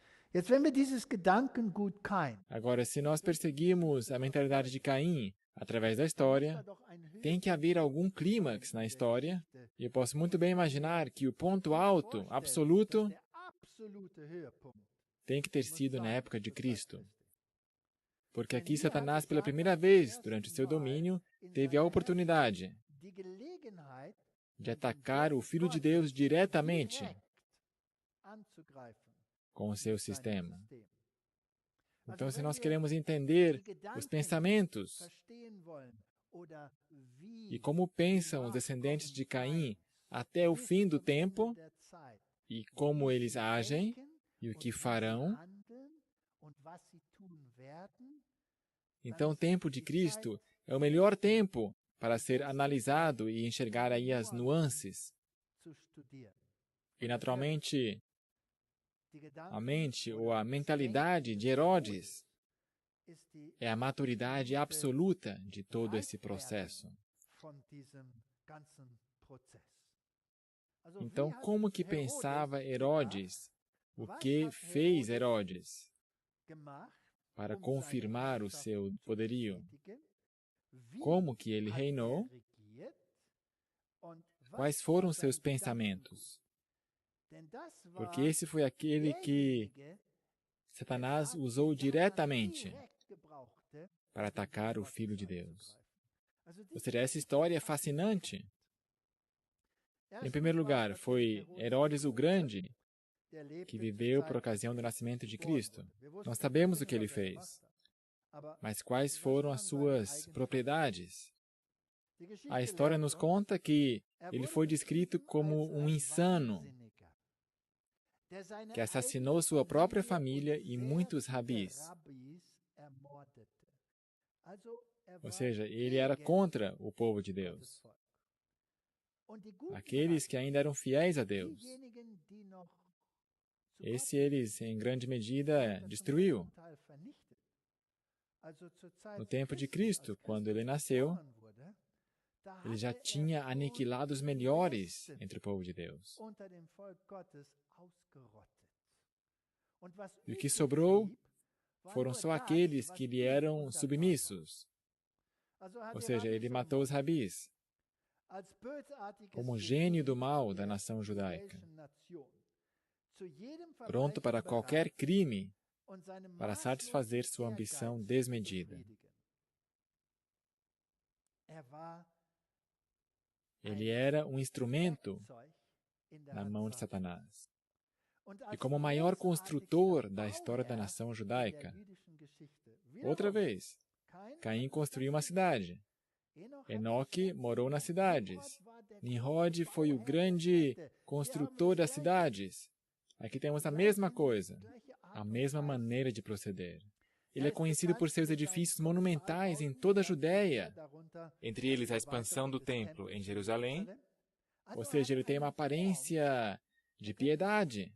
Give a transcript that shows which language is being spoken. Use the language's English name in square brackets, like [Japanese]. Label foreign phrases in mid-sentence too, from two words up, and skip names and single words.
[German] Jetzt, wenn wir dieses Gedankengut Kain, [Portuguese] Agora, se nós perseguimos a mentalidade de Caim através da história, tem que haver algum clímax na história, e eu posso muito bem imaginar que o ponto alto, absoluto, [German] der absolute Höhepunkt, [Portuguese] tem que ter sido na época de Cristo. Porque aqui Satanás, pela primeira vez durante o seu domínio, teve a oportunidade [German] die Gelegenheit, [Portuguese] de atacar o Filho de Deus diretamente [German] anzugreifen [Portuguese] com o seu [German] mit seinem [Portuguese] sistema. [German] System. [Portuguese] Então, [German] Also, [Portuguese] se [German] wenn [Portuguese] nós [German] wir [Portuguese] queremos [German] die [Portuguese] entender os [German] Gedanken [Portuguese] pensamentos [German] verstehen wollen oder [Portuguese] e [German] wie [Portuguese] como pensam os descendentes de Caim até o fim do tempo, [German] der Zeit, [Portuguese] e como eles agem e o que farão, [German] handeln und was sie tun werden, [Portuguese] então o tempo de Cristo é o melhor tempo para ser analisado e enxergar aí as nuances. [German] zu studieren. [Portuguese] E, naturalmente, [German] Die Gedanken [Portuguese] a mente ou [German] oder [Portuguese] a [German] das [Portuguese] mentalidade de [German] Denken Herodes ist die [Portuguese] é a maturidade absoluta de todo esse processo. [German] von diesem ganzen Prozess. Also, [Portuguese] Então, [German] wie hat [Portuguese] como que Herodes pensava Herodes? O [German] Was [Portuguese] que [German] hat [Portuguese] fez Herodes [German] Herodes gemacht, [Portuguese] para [German] seine [Portuguese] confirmar o [German] Herrschaft [Portuguese] seu [German] zu [Portuguese] poderio? [German] bestätigen? Wie [Portuguese] Como que ele [German] hat [Portuguese] reinou? [German] regiert? Und was [Portuguese] Quais [German] war [Portuguese] foram [German] sein [Portuguese] seus pensamentos? [German] Denn das [Portuguese] Porque [German] war [Portuguese] esse foi aquele que [German] derjenige, [Portuguese] Satanás [German] der [Portuguese] usou [German] Satan [Portuguese] diretamente [German] direkt gebrauchte, [Portuguese] para [German] um [Portuguese] atacar o [German] Gottes [Portuguese] Filho de Deus. [German] anzugreifen. Also [Portuguese] Ou [German] diese [Portuguese] seja, essa história é fascinante. Em [German] Erstens [Portuguese] primeiro [German] war [Portuguese] lugar, [German] natürlich [Portuguese] foi [German] Herodes [Portuguese] Herodes o [German] der [Portuguese] Grande, [German] der lebte [Portuguese] que [German] zur [Portuguese] viveu [German] Zeit, [Portuguese] por ocasião do [German] als [Portuguese] nascimento de [German] geboren [Portuguese] Cristo. [German] wurde. Wir wussten [Portuguese] Nós [German] nicht [Portuguese] sabemos o [German] unbedingt, [Portuguese] que ele [German] was er [Portuguese] fez, [German] gemacht hat. Aber [Portuguese] mas quais [German] was [Portuguese] foram as [German] waren seine [Portuguese] suas [German] Eigenschaften? [Portuguese] propriedades? [German] Die Geschichte [Portuguese] A história [German] lehrt [Portuguese] nos [German] uns, [Portuguese] conta que [German] er [Portuguese] ele [German] wurde [Portuguese] foi descrito [German] beschrieben [Portuguese] como [German] als [Portuguese] um [German] ein [Portuguese] insano, [German] Wahnsinniger, der seine [Portuguese] que assassinou [German] eigene [Portuguese] sua própria [German] Familie [Portuguese] família [German] und [Portuguese] e [German] sehr [Portuguese] muitos [German] viele [Portuguese] rabis. [German] Rabbis ermordete. Also [Portuguese] Ou [German] war [Portuguese] seja, ele era [German] gegen [Portuguese] contra o povo de [German] Gottes [Portuguese] Deus. [German] Volk. Und die guten [Portuguese] Aqueles que [German] Rabbis, [Portuguese] ainda eram fiéis a Deus. [German] diejenigen, die noch zu [Portuguese] Esse [German] Gott [Portuguese] eles, em grande [German] hat [Portuguese] medida, [German] er zum [Portuguese] destruiu. [German] großen Teil vernichtet. Also zur Zeit [Portuguese] No tempo de [German] Christi, [Portuguese] Cristo, [German] als [Portuguese] quando ele [German] Christus [Portuguese] nasceu, [German] geboren wurde, da [Portuguese] ele já [German] hatte [Portuguese] tinha [German] schon [Portuguese] aniquilado os [German] die [Portuguese] melhores [German] Besten [Portuguese] entre o povo de Deus. [German] unter dem Volk Gottes ausgerottet. Und was [Portuguese] E o que [German] übrig [Portuguese] sobrou [German] blieb, war [Portuguese] foram [German] nur [Portuguese] só [German] das, [Portuguese] aqueles [German] was [Portuguese] que lhe [German] ihm [Portuguese] eram [German] untertan war. [Portuguese] submissos. [German] Also hat [Portuguese] Ou [German] die [Portuguese] seja, [German] Rabbis [Portuguese] ele [German] so [Portuguese] matou os rabis [German] als bösartiges [Portuguese] como gênio do [German] Genie [Portuguese] mal da [German] der [Portuguese] nação judaica, [German] jüdischen Nation, zu jedem [Portuguese] pronto [German] Verbrechen [Portuguese] para qualquer [German] bereit [Portuguese] crime [German] und seine [Portuguese] para satisfazer sua [German] maßlosen [Portuguese] ambição [German] Ehrgeiz [Portuguese] desmedida. [German] befriedigen. Er war [Portuguese] Ele era um instrumento [German] Werkzeug in der [Portuguese] na [German] Hand [Portuguese] mão de [German] Satans. [Portuguese] Satanás. [German] Und [Portuguese] E [German] als [Portuguese] como o maior construtor [German] großartigster [Portuguese] da história da [German] Bauherr [Portuguese] nação [German] in [Portuguese] judaica, [German] der jüdischen Geschichte, [Portuguese] outra [German] wiederum, [Portuguese] vez, Caim construiu uma cidade. Enoque morou nas cidades. Nimrod foi o grande construtor das cidades. Aqui temos a mesma coisa, a mesma maneira de proceder. Ele é conhecido por seus edifícios monumentais em toda a Judéia, entre eles a expansão do templo em Jerusalém, ou seja, ele tem uma aparência de piedade.